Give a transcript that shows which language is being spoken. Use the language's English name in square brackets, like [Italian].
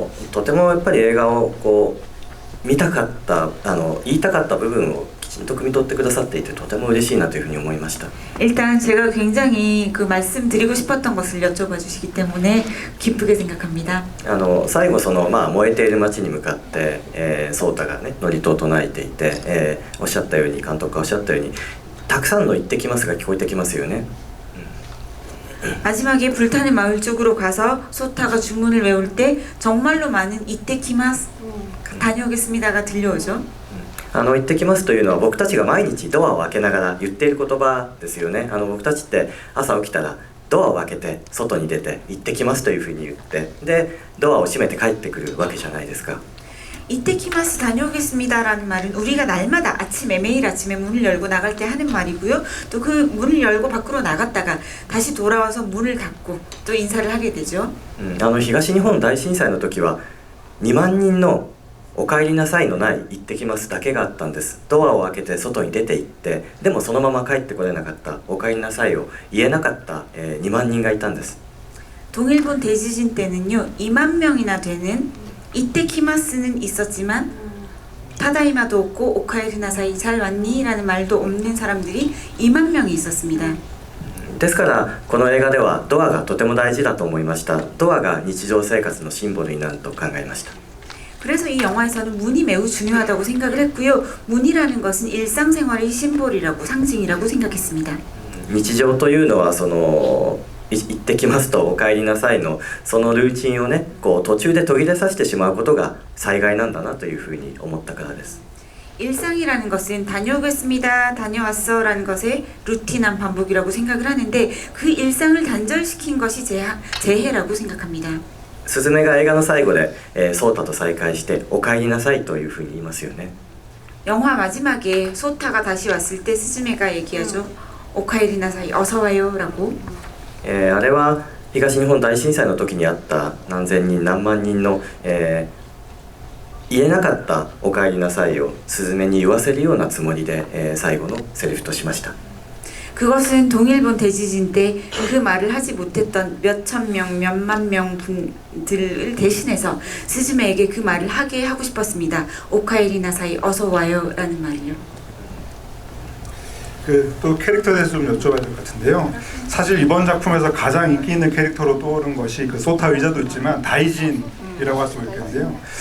[Japanese] とてもやっぱり映画をこう見たかった言いたかった部分をきちんと汲み取ってくださっていてとても嬉しいなというふうに思いました。 [Korean] 일단 제가 굉장히 그 말씀드리고 싶었던 것을 여쭤봐 주시기 때문에 기쁘게 생각합니다. [Japanese] 最後燃えている街に向かって、ソータがね祝詞を唱えていて、おっしゃったように監督がおっしゃったようにたくさんの言ってきますが聞こえてきますよね。 [Korean] 마지막에 불타는 마을 쪽으로 가서 소타가 주문을 외울 때 정말로 많은 이때키마스 다녀오겠습니다가 들려오죠. [Japanese] 行ってきますというのは僕たちが毎日ドアを開けながら言っている言葉ですよね。僕たちって朝起きたらドアを開けて外に出て行ってきますというふうに言ってでドアを閉めて帰ってくるわけじゃないですか。 [Korean] 이때키마스 다녀오겠습니다라는 말은 우리가 날마다 아침에 매일 아침에 문을 열고 나갈 때 하는 말이고요. 또 그 문을 열고 밖으로 나갔다가 다시 돌아와서 문을 닫고 또 인사를 하게 되죠. [Japanese] 東日本大震災の時は2万人のお帰りなさいのない行ってきますだけがあったんです。ドアを開けて外に出て行ってでもそのまま帰ってこれなかったお帰りなさいを言えなかった、2万人がいたんです。 [Korean] 동일본 대지진 때는요 2만 명이나 되는 이때키마스는 있었지만 타다이마도 없고 오카에르나사이 잘 왔니? 라는 말도 없는 사람들이 2만 명이 있었습니다. [Japanese] ですからこの映画ではドアがとても大事だと思いました。ドアが日常生活のシンボルになると考えました。 [Korean] 그래서 이 영화에서는 문이 매우 중요하다고 생각을 했고요. 문이라는 것은 일상생활의 심볼이라고 상징이라고 생각했습니다. [Japanese] 日常というのは行ってきますとお帰りなさいのそのルーチンをねこう途中で途切れさせてしまうことが災害なんだなというふうに思ったからです。 [Korean] 일상이라는 것은 다녀오겠습니다, 다녀왔어라는 것의 루틴한 반복이라고 생각을 하는데 그 일상을 단절시킨 것이 재해라고 생각합니다. [Japanese] スズメが映画の最後で、ソータと再会してお帰りなさいというふうに言いますよね。 [Korean] 영화 마지막에 소타가 다시 왔을 때 스즈메가 얘기하죠. 오카에리나사이 어서 와요라고. [Japanese] あれは東日本大震災の時にあった何千人何万人の、言えなかったお帰りなさいをスズメに言わせるようなつもりで、最後のセリフとしました。 [Korean] 그것은 동일본 대지진 때 그 말을 하지 못했던 몇천 명, 몇만 명 분들을 대신해서 스즈메에게 그 말을 하게 하고 싶었습니다. 오카에리나사이 어서 와요라는 말이요. 또 캐릭터에 대해서 좀 여쭤봐야 될 것 같은데요. 사실 이번 작품에서 가장 인기 있는 캐릭터로 떠오른 것이 그 소타 의자도 있지만 다이진이라고 할 수가 있겠는데요.